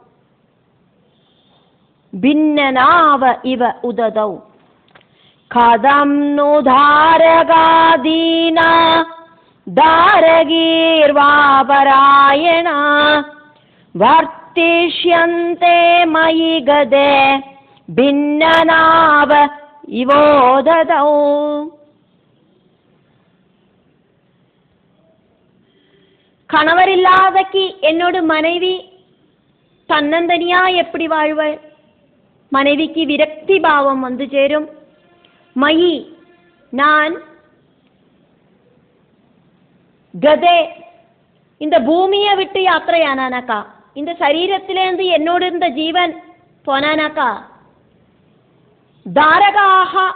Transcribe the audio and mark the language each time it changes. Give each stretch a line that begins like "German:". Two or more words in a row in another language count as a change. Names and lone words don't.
Sanskrit: ഭിന്നനാവ് ഇവ ഉദതൗ കഥം നു ധാരകാദീന ധാരഗീർവാപരായണ വർത്തിഷ്യന്തെ മയി ഗതേ ഭിന്നനാവ് ഇവോദതൗ.
Tamil: கணவரில்லாதக்கு என்னோட மனைவி தன்னந்தனியா எப்படி வாழ்வள்? மனைவிக்கு விரக்தி பாவம் வந்து சேரும். மயி நான் கதே இந்த பூமியை விட்டு யாத்திரையானானாக்கா, இந்த சரீரத்திலேருந்து என்னோடு இருந்த ஜீவன் போனானாக்கா, தாரகாக